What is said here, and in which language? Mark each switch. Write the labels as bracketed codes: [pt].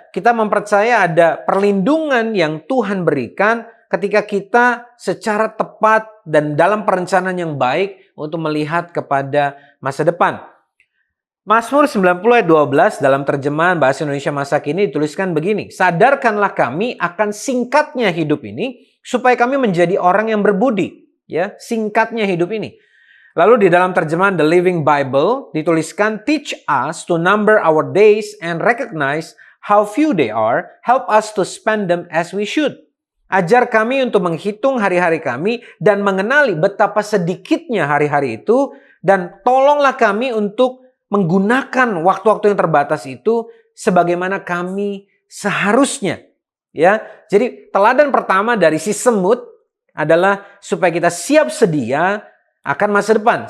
[id] Kita mempercaya ada perlindungan yang Tuhan berikan ketika kita secara tepat dan dalam perencanaan yang baik untuk melihat kepada masa depan. Mazmur 90 ayat 12 dalam terjemahan bahasa Indonesia masa kini dituliskan begini, sadarkanlah kami akan singkatnya hidup ini supaya kami menjadi orang yang berbudi, ya, singkatnya hidup ini. Lalu di dalam terjemahan [en] The Living Bible [id] dituliskan, [en] teach us to number our days and recognize how few they are, help us to spend them as we should. [id] Ajar kami untuk menghitung hari-hari kami dan mengenali betapa sedikitnya hari-hari itu, dan tolonglah kami untuk menggunakan waktu-waktu yang terbatas itu sebagaimana kami seharusnya. Ya, jadi teladan pertama dari si semut adalah supaya kita siap sedia akan masa depan.